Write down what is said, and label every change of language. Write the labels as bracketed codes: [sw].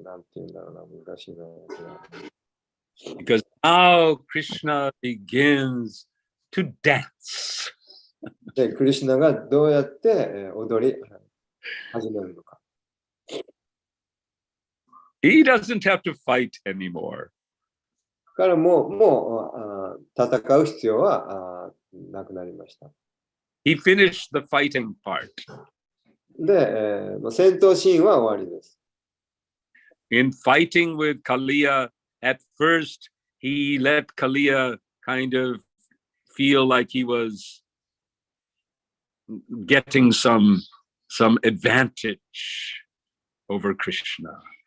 [ja] なんて言うんだろうな、難しいな。 [en] Because now Krishna begins to dance. [ja] で、クリシュナがどうやって、踊り始めるのか。 [en] He doesn't have to fight anymore. [ja] からもう戦う必要はなくなりました。 [en] He finished the fighting part. [ja] で、戦闘シーンは終わりです。 [en] In fighting with Kaliya, at first he let Kaliya kind of feel like he was getting some advantage over Krishna.